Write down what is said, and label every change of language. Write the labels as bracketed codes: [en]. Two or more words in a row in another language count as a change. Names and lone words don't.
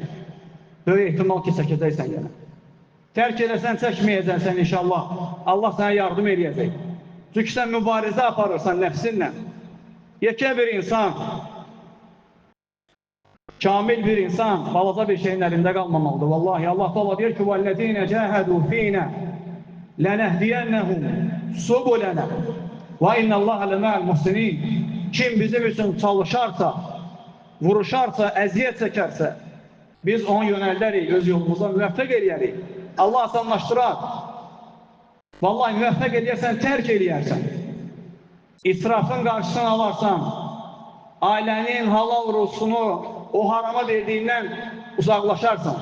[az] Böyük ehtimal ki, çəkəcəksən yenə. Tərk eləsən, çəkməyəcəksən inşallah. Allah sənə yardım eləyəcək. Çünki sən mübarizə aparırsan nəfsinlə. Yekə bir insan, kamil bir insan, balaca bir şeyin əlində qalmamalıdır. Vallahi Allah Teala deyir ki, [ar] وَالَّذِينَ جَاهَدُوا فِينَا لَنَهْدِيَنَّهُمْ سُبُلَنَا وَاِنَّ اللّٰهَ لَمَعَ الْمُحْسِنِينَ [az] Kim bizim üçün çalışarsa, vuruşarsa, əziyyət çəkərsə, biz onu yönəldərik, öz yolumuza müvəffəq eləyərik. Allah asanlaşdırar. Vallahi müvəffəq eləyərsən, tərk eləyərsən. İsrafın qarşısını alarsan, ailənin halal ruzusunu o harama verdiyindən uzaqlaşarsan.